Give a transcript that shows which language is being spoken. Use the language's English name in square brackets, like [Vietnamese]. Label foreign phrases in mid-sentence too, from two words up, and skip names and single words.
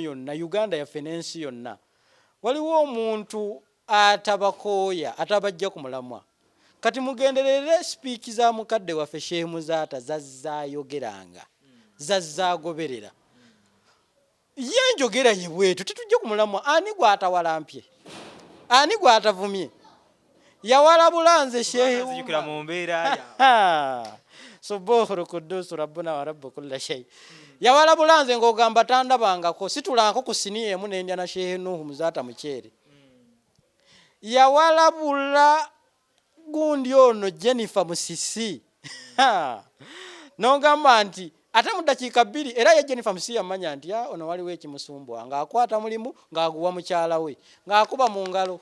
[Ganda] yonna Uganda yaffe n'ensi yonna waliwo omuntu atabakooya atabajja ku mulamwa kati mugenderere sipiiki za mukadde waffe Sheikh Muzaata zazzaayogeranga zazzaagoberera ye njogera ye bwetu tetujja ku mulamwa ani gw'atawalampye ani gw'atavumye yawalabula nze Sheikh Umar mu mbeera [Arabic] سبوح قدوس ربنا ورب كل شيء [Ganda] yawalabula nze ng'ogamba tandabangako situlanko ku siniya emu n'endya na Sheikh Muzaata mukyere yawalabula gundi ono Jennifer Musisi n'ogamba nti ate mu dakiika 2 era ye Jennifer Musisi yamanya nti ono waliwo ekimusumbwa ng'akwata mulimu ng'aguwa mukyala we ng'akuba mu ngalo